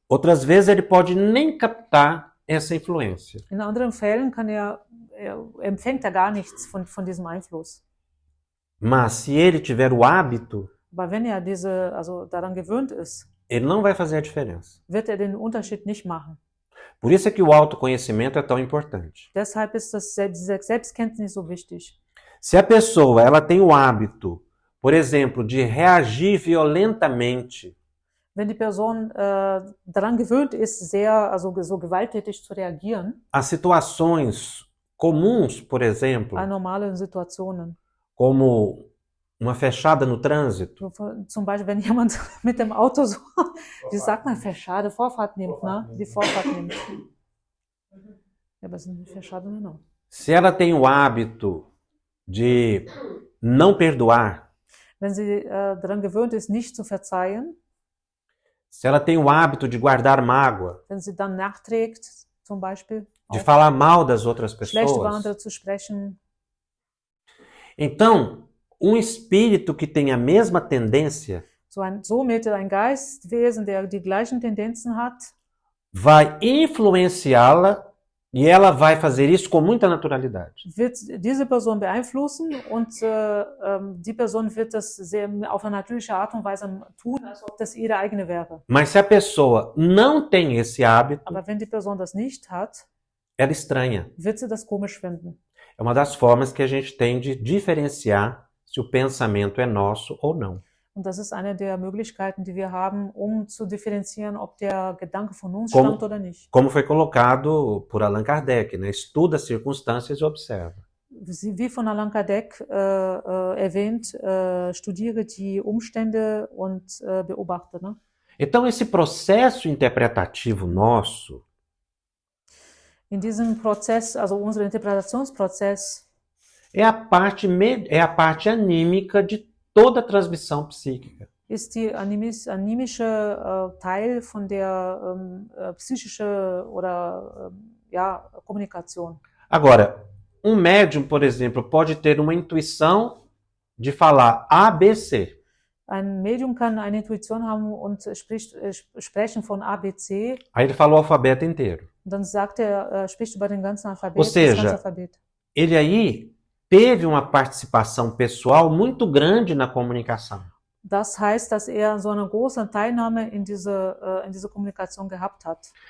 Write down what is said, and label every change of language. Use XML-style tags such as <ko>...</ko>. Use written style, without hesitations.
<pt>Outras vezes ele pode nem captar essa influência.</pt> <de>In anderen Fällen empfängt er gar nichts von diesem Einfluss.</de> <pt>Mas se ele tiver o hábito,</pt> <de>Aber wenn er daran gewöhnt ist,</de> <pt>ele não vai fazer a diferença.</pt> <de>wird er den Unterschied nicht machen.</de> <pt>Por isso é que o autoconhecimento é tão importante.</pt> <de>Deshalb ist diese Selbstkenntnis so wichtig.</de> <pt>Se a pessoa ela tem o hábito, por exemplo, de reagir violentamente,</pt> <de>Wenn die Person daran gewöhnt ist, so gewalttätig zu reagieren,</de> <pt>a situações comuns, por exemplo,</pt> <de>an normalen Situationen.</de> <pt>como uma fechada no trânsito,</pt> <de>Zum Beispiel, wenn jemand mit dem Auto so, wie sagt man, Fechade, Vorfahrt nimmt, ne? Die Vorfahrt nimmt. Ja, aber es ist nicht Fechade, não.</de> <pt>se ela tem o hábito de não perdoar,</pt> <de>Wenn sie daran gewöhnt ist, nicht zu verzeihen,</de> <pt>se ela tem o hábito de guardar mágoa,</pt> <de>wenn sie dann nachträgt, zum Beispiel,</de> <pt>de falar mal das outras</pt> <de>schlecht über</de> <pt>pessoas,</pt> <de>andere zu sprechen,</de> <pt>então, um espírito que tem a mesma tendência</pt> <de>somit ein Geistwesen, der die gleichen Tendenzen hat,</de> <pt>vai influenciá-la e ela vai fazer isso com muita naturalidade.</pt> <de>wird diese Person beeinflussen und die Person wird das auf eine natürliche Art und Weise tun, als ob das ihre eigene wäre.</de> <pt>Mas se a pessoa não tem esse hábito,</pt> <de>Aber wenn die Person das nicht hat,</de> <pt>ela estranha.</pt> <de>wird sie das komisch finden.</de> <pt>É uma das formas que a gente tem de diferenciar se o pensamento é nosso ou não.</pt> <de>Und das ist eine der Möglichkeiten, die wir haben, um zu differenzieren, ob der Gedanke von uns stammt oder nicht.</de> <pt>Como foi colocado por Allan Kardec, né? Estuda as circunstâncias e observa.</pt> <de>Wie von Allan Kardec erwähnt, studiere die Umstände und beobachte. Ne?</de> <pt>Então, esse processo interpretativo nosso,</pt> <de>In diesem Prozess, also unser Interpretationsprozess,</de> <pt>é a parte anímica de toda a transmissão psíquica.</pt> <de>ist die animische Teil von der psychischen oder Kommunikation.</de> <pt>Agora, um médium, por exemplo, pode ter uma intuição de falar ABC.</pt> <de>Ein Medium kann eine Intuition haben und sprechen von ABC.</de> <pt>Aí ele fala o alfabeto inteiro.</pt> <de>Und dann spricht über den ganzen Alphabet,</de> <pt>Ou seja,</pt> <de>das ganze Alphabet.</de> <pt>Ele aí teve uma participação pessoal muito grande na comunicação.</pt> <de>Das heißt, dass er so eine große Teilnahme in diese Kommunikation gehabt hat.</de>